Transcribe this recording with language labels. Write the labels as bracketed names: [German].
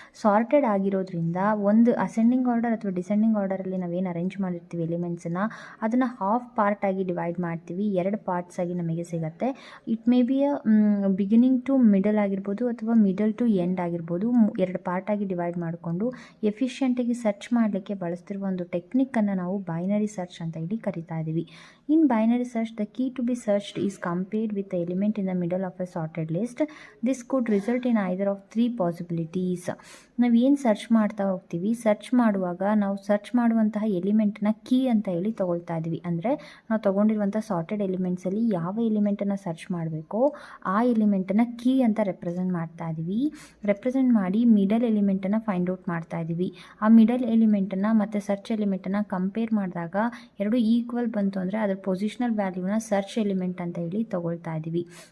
[Kannada] Sorted ಆಗಿರೋದ್ರಿಂದ ಒಂದು ascending order ಅಥವಾ ಡಿಸೆಂಡಿಂಗ್ ಆರ್ಡರಲ್ಲಿ ನಾವೇನು ಅರೇಂಜ್ ಮಾಡಿರ್ತೀವಿ ಎಲಿಮೆಂಟ್ಸನ್ನು, ಅದನ್ನು ಹಾಫ್ ಪಾರ್ಟ್ ಆಗಿ ಡಿವೈಡ್ ಮಾಡ್ತೀವಿ, ಎರಡು ಪಾರ್ಟ್ಸ್ ಆಗಿ ನಮಗೆ ಸಿಗುತ್ತೆ. [English] it may be beginning to middle [Kannada] ಆಗಿರ್ಬೋದು ಅಥವಾ [English] middle to end [Kannada] ಆಗಿರ್ಬೋದು. ಎರಡು ಪಾರ್ಟ್ ಆಗಿ ಡಿವೈಡ್ ಮಾಡಿಕೊಂಡು ಎಫಿಷಿಯೆಂಟಾಗಿ ಸರ್ಚ್ ಮಾಡಲಿಕ್ಕೆ ಬಳಸ್ತಿರುವ ಒಂದು ಟೆಕ್ನಿಕ್ಕನ್ನು ನಾವು ಬೈನರಿ ಸರ್ಚ್ ಅಂತ ಹೇಳಿ ಕರಿತಾ ಇದ್ದೀವಿ. [English] In binary search, the key to be searched is compared with the element in the middle of a sorted list. This could result in either of three possibilities. [Kannada] ನಾವು ಏನು search ಮಾಡ್ತಾ ಹೋಗ್ತೀವಿ, search ಮಾಡುವಾಗ ನಾವು ಸರ್ಚ್ ಮಾಡುವಂತಹ ಎಲಿಮೆಂಟ್ನ key ಅಂತ ಹೇಳಿ ತೊಗೊಳ್ತಾ ಇದ್ದೀವಿ. ಅಂದರೆ ನಾವು ತೊಗೊಂಡಿರುವಂಥ ಸಾರ್ಟೆಡ್ ಎಲಿಮೆಂಟ್ಸಲ್ಲಿ ಯಾವ ಎಲಿಮೆಂಟನ್ನು ಸರ್ಚ್ ಮಾಡಬೇಕೋ ಆ ಎಲಿಮೆಂಟನ್ನು ಕೀ ಅಂತ ರೆಪ್ರೆಸೆಂಟ್ ಮಾಡ್ತಾ ಇದ್ದೀವಿ. ರೆಪ್ರೆಸೆಂಟ್ ಮಾಡಿ ಮಿಡಲ್ ಎಲಿಮೆಂಟನ್ನು ಫೈಂಡ್ ಔಟ್ ಮಾಡ್ತಾ ಇದ್ದೀವಿ. ಆ ಮಿಡಲ್ ಎಲಿಮೆಂಟನ್ನು ಮತ್ತು ಸರ್ಚ್ ಎಲಿಮೆಂಟನ್ನು ಕಂಪೇರ್ ಮಾಡಿದಾಗ ಎರಡು ಈಕ್ವಲ್ ಬಂತು ಅಂದರೆ ಅದರ ಪೊಸಿಷನಲ್ ವ್ಯಾಲ್ಯೂನ ಸರ್ಚ್ ಎಲಿಮೆಂಟ್ ಅಂತ ಹೇಳಿ ತೊಗೊಳ್ತಾ ಇದ್ದೀವಿ.